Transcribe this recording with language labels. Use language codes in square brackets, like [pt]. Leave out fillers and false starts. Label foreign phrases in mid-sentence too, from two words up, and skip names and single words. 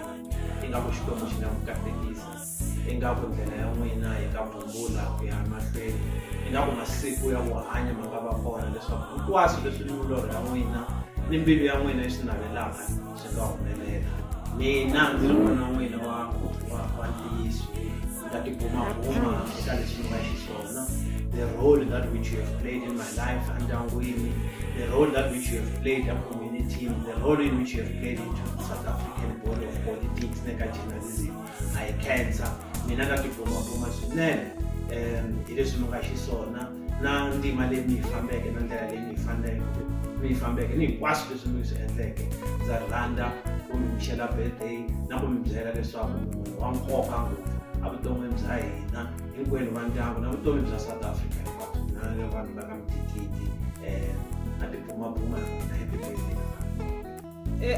[ts] Ingaku Xikwembu xi nga mu katekisa, ingaku ndlela ya n'wina yi nga vumbula ku ya mahlweni, ingaku masiku ya ku hanya ma nga va kona leswaku hinkwaswo leswi ni milorho ya n'wina ni mbilu ya n'wina yi swi navelaka swi nga humelela. Mina ndzi ri n'wana wa n'wina wa ntiyiso, ni ta tibumabuma eka leswi ni nga xiswona. [en] The role that which you have played in my life endyangwini, the role that which you have played in community, the role in which you have played into the South African body of politics neka journalism, [ts] I khensa. Mina ta tibumabuma swinene hi leswi mi nga xiswona na ndima leyi mi yi fambeke na ndlela leyi mi yi fambeke ni hinkwaswo leswi mi swi endleke. Ndza rhandza ku mi wishela birthday na ku mi byela leswaku munhu wa nkoka ngopfu evuton'wini bya hina hinkwenu va ndyangu na vutomi bya South Africa hinkwabyo na vanhu va ka Mtikiti na tibumabuma na [en] happy birthday.